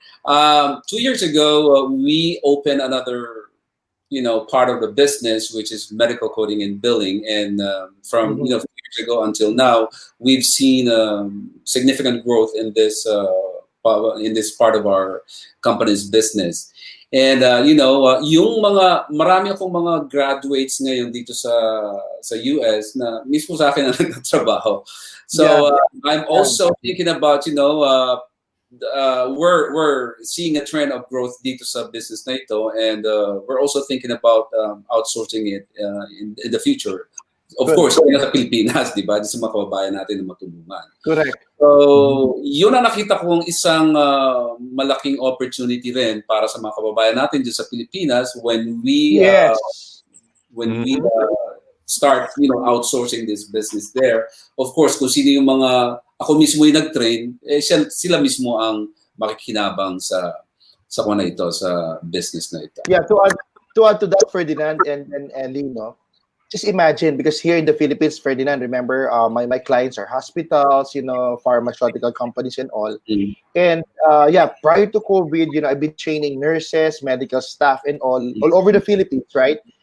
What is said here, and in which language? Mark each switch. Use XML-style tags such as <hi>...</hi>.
<en>2 years ago, we opened another, part of the business, which is medical coding and billing. And from 2 years ago until now, we've seen significant growth in this part of our company's business.</en> <tl>And yung marami akong mga graduates ngayon dito sa US na mismo sa akin na nagtatrabaho.</tl> <en>So I'm also thinking about, we're seeing a trend of growth</en> <tl>dito sa business na ito,</tl> <en>and we're also thinking about outsourcing it in the future.</en> <tl>Of course, kaya sa Pilipinas, di ba? Di sa mga kababayan natin na matulungan.</tl> <en>Correct.</en> <tl>So, yun ang nakita kong isang malaking opportunity rin para sa mga kababayan natin dito sa Pilipinas</tl> <en>when we start, outsourcing this business there.</en> <tl>Of course, kung sino yung mga, ako mismo yung nag-train, sila mismo ang makikinabang sa kuna ito, sa business na ito.</tl> <en>Yeah, to add to that, Ferdinand and Ellie, just imagine, because here in the Philippines, Ferdinand, remember, my clients are hospitals, pharmaceutical companies and all. And prior to COVID, I've been training nurses, medical staff, and all over the Philippines, right?</en>